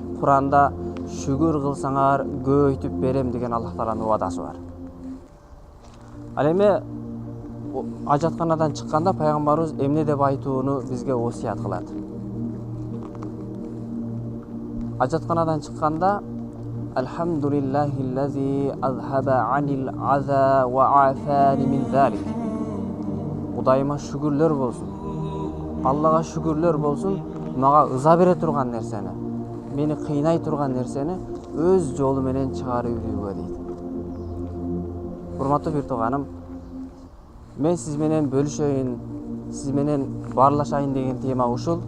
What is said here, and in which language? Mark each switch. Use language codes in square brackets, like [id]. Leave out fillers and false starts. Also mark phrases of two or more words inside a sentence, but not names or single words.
[ky] Анткени Куранда шүгүр кылсаңар көбөйтүп берем деген Аллах Тааланын убадасы бар. Ал эми ажатканадан чыкканда пайгамбарыбыз эмне деп айтууну бизге осуят кылат. Ажатканадан чыкканда [ar] الحمد لله الذي أذهب عني الأذى وعافاني من ذلك. [ky] Кудайыма шүгүрлөр болсун. Аллага шүгүрлөр болсун, мага ыза бере турган нерсени, мени кыйнай турган нерсени өз жолу менен чыгарып үйрүүгө дейт. Урматтуу бир тууганым, мен сиз менен бөлүшөйүн, сиз менен баарлашайын деген тема ушул.